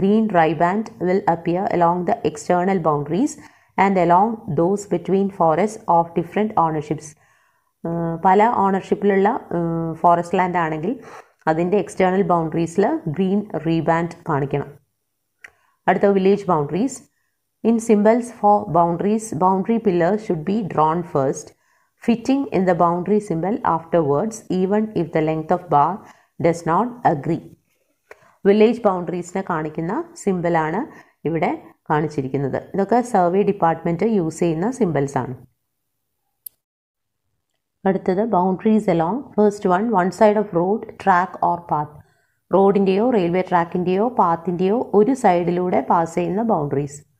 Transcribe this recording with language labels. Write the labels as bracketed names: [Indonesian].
[English] Green riband will appear along the external boundaries and along those between forest of different ownerships. [Malayalam] പല ഓണർഷിപ്പിലുള്ള forest land ആണെങ്കിൽ അതിൻ്റെ external ബൗണ്ടറീസിൽ green റീബാൻഡ് കാണിക്കണം. അടുത്ത village boundaries. [English] In symbols for boundaries, boundary pillars should be drawn first, fitting in the boundary symbol afterwards even if the length of bar does not agree. [Malayalam] Village ബൗണ്ടറീസിനെ കാണിക്കുന്ന സിമ്പിളാണ് ഇവിടെ കാണിച്ചിരിക്കുന്നത്. ഇതൊക്കെ survey department use ചെയ്യുന്ന symbols ആണ്. അടുത്തത് [English] Boundaries along. First one side of road, track or path. [Malayalam] റോഡിൻ്റെയോ railway ട്രാക്കിൻ്റെയോ പാത്തിൻ്റെയോ ഒരു സൈഡിലൂടെ പാസ് ചെയ്യുന്ന ബൗണ്ടറീസ്.